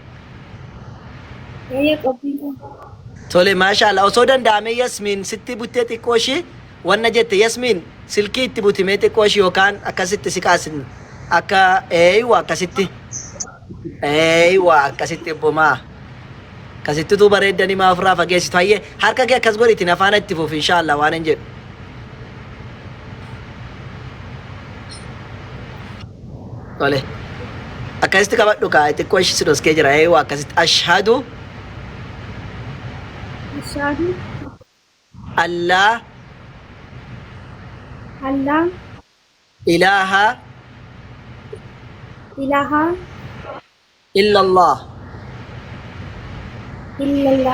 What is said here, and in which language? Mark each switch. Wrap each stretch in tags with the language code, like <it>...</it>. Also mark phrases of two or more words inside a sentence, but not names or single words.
<om>Tole maashaallah osoo danda'ame Yasmiin sitti buttee xiqqoo ishii wanna jette Yasmiin silkii itti butimee xiqqoo ishii yookaan akkasitti si qaasin akka akkasitti bumaa akkasittitu bareeddanii maafirraa fageessitu hayyee harka kee akkas godhiitiin afaan itti fuuf inshaallah waan hin jedhu. Tole akkasitti qabadhu kaa xiqqoo ishii si dhoskee jira akkasitti ashhadu</om> <ar>Ashhadu Allah Allah ilaha ilaha illallah illallah</ar>